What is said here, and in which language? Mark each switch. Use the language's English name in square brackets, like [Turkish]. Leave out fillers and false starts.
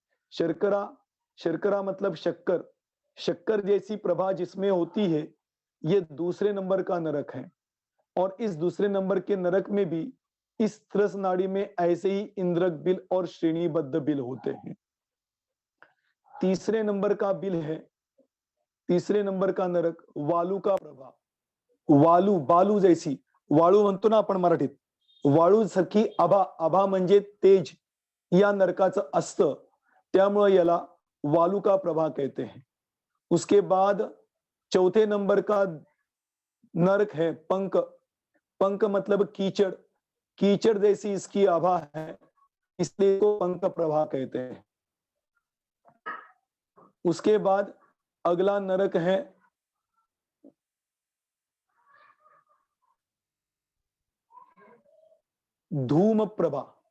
[Hindi] शर्करा, शर्करा मतलब शक्कर, शक्कर जैसी प्रभा जिसमें होती है, ये दूसरे नंबर का नरक है। और इस दूसरे नंबर के नरक में भी इस त्रस नाड़ी में ऐसे ही इंद्रक बिल और श्रेणीबद्ध बिल होते हैं। तीसरे नंबर का बिल है, तीसरे नंबर का नरक वालू का प्रभा। वालू, बालू जैसी, [Marathi] वाळू म्हणतो ना आपण मराठीत, वाळू सारखी आभा, आभा म्हणजे तेज या नरकाचं असतं, त्यामुळे याला वालू का प्रभा [Hindi] कहते हैं। उसके बाद चौथे नंबर का नरक है पंक। पंक मतलब कीचड़, कीचड़ जैसी इसकी आभा है, इसलिए इसको पंक प्रभा कहते हैं। उसके बाद अगला नरक है धूम प्रभा।